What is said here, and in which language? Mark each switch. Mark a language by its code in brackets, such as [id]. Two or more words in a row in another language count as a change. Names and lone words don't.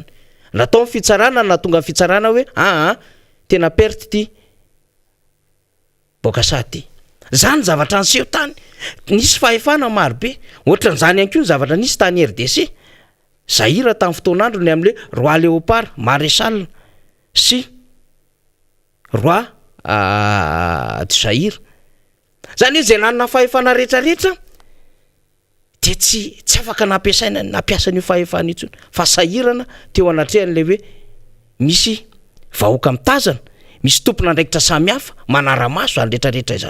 [mg] Natao ny fitsarana na tonga ny fitsarana hoe tena perte ty Bokassa ty. Zany zavatra niseho tany. Nisy fahefana maro be. Ohatran'izany ihany koa ny zavatra nisy tany RDC. Zaïre tamin'ny fotoanandro ny amin'le roi Léopard Maréchal sy [fr] roi de Zaïre. [mg] Zany hoe zay nanana fahefana rehetrarehetra dia tsy afaka nampiasa ny fahefana itsony fa sahirana teo anatrehan'le hoe misy vahoaka mitazana, misy tompon'andraikitra samihafa manara-maso any rehetrarehetra izany.